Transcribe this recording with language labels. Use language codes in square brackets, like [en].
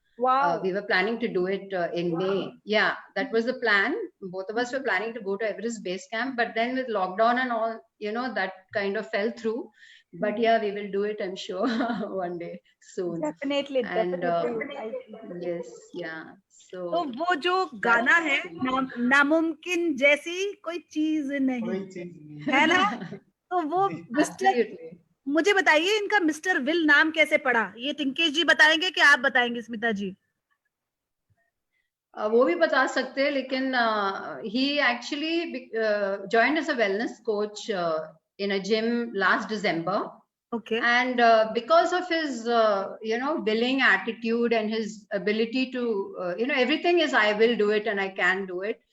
[en] Wow. We were planning to do it in May. Yeah, that was the plan. Both of us were planning to go to Everest Base Camp, but then with lockdown and all, you know, that kind of fell through. But yeah, we will do it, I'm sure, one day soon. Definitely, And definitely. yes, yeah. [hi] तो [en] So [hi] वो जो गाना है नामुमकिन जैसी कोई चीज नहीं है ना, तो वो मिस्टर, [en] absolutely. [hi] मुझे बताइए इनका मिस्टर विल नाम कैसे पड़ा? ये टिंकेश जी बताएंगे कि आप बताएंगे स्मिता जी? वो भी बता सकते हैं, लेकिन [en] he actually joined as a wellness coach in a gym last December. Okay. And because of his, you know, willing attitude and his ability to, you know, everything is I will do it and I can do it.